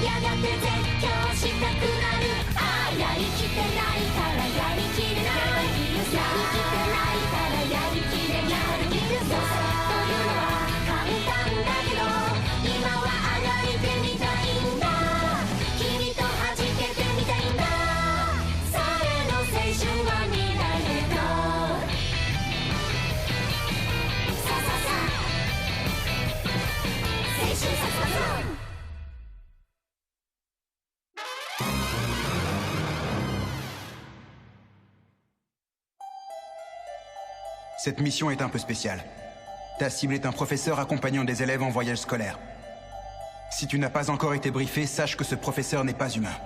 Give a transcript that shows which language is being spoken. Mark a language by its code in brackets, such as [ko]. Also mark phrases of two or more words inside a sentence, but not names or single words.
[ja] やがて絶叫したくなるああやりきってないからやりきれないやりきってないからやりきれない良さというのは簡単だけど今はあがいてみたいんだ君と弾けてみたいんだそれの青春は未来へとさあさあさあ青春殺伐 [fr] Cette mission est un peu spéciale. Ta cible est un professeur accompagnant des élèves en voyage scolaire. Si tu n'as pas encore été briefé, sache que ce professeur n'est pas humain.